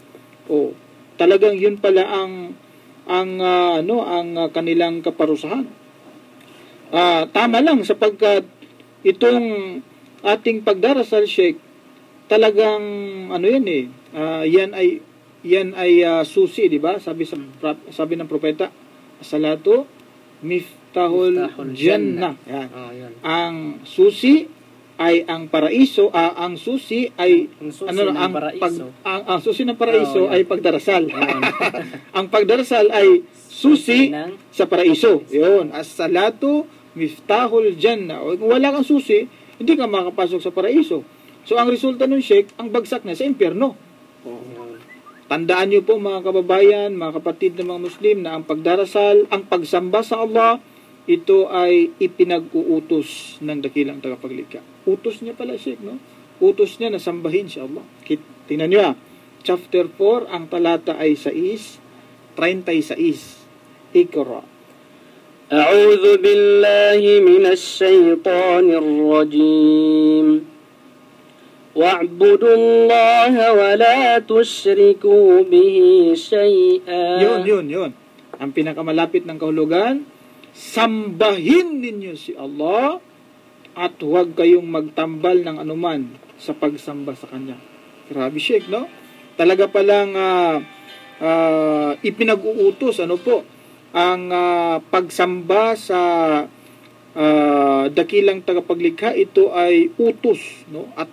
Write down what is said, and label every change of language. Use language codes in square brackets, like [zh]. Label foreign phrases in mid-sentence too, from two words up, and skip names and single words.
[tl] O talagang yun pala ang kanilang kaparusahan. Tama lang sapagkat itong ating pagdarasal, Sheikh, talagang yan ay susi, di ba? Sabi ng propeta, [ar] صلاة مفتاح الجنة. [tl] Yan. Yan. Ang susi ay ang paraiso, ang susi ay ang susi ng paraiso ay pagdarasal. Ang pagdarasal ay susi sa paraiso. 'Yon, [ar] الصلاة مفتاح الجنة. [tl] Kung wala kang susi, hindi ka makapasok sa paraiso. So ang resulta nun, Sheikh, ang bagsak na sa impyerno. Tandaan niyo po mga kababayan, mga kapatid ng mga Muslim, na ang pagdarasal, ang pagsamba sa Allah, ito ay ipinag-uutos ng dakilang tagapaglikha. Utos niya pala, Sheikh, no? Utos niya na sambahin si Allah. Tingnan niyo, chapter 4, ang talata ay 36. Iqra. [ar] أعوذ بالله من الشيطان الرجيم واعبدوا الله ولا تشركوا به شيئا. [tl] Yun. Ang pinakamalapit ng kahulugan, sambahin ninyo si Allah at huwag kayong magtambal ng anuman sa pagsamba sa Kanya. Grabe, Sheikh, no? Talaga palang ipinag-uutos, ang pagsamba sa dakilang tagapaglikha, ito ay utos, no?